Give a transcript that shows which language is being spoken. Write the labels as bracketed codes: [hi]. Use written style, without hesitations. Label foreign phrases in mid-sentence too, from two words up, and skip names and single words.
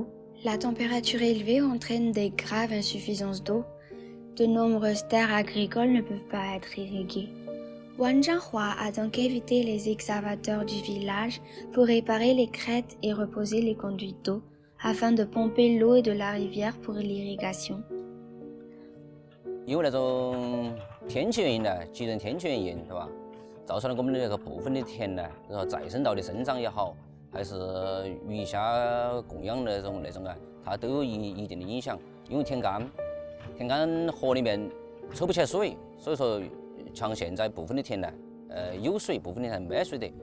[fr] La température élevée entraîne des graves insuffisances d'eau. De nombreuses terres agricoles ne peuvent pas être irriguées. Wanzhanghua a donc évité les excavateurs du village pour réparer les crêtes et reposer les conduites d'eau afin de pomper l'eau de la rivière pour l'irrigation. [zh] 因为那种天气原因呢，极端天气原因，对吧？造成了我们的那个部分的田呢，然后再生稻的生长也好，还是鱼虾供养那种啊，它都有一定的影响。因为田干河里面抽不起来水，所以说像现在部分的田呢，有水，部分的田没水的。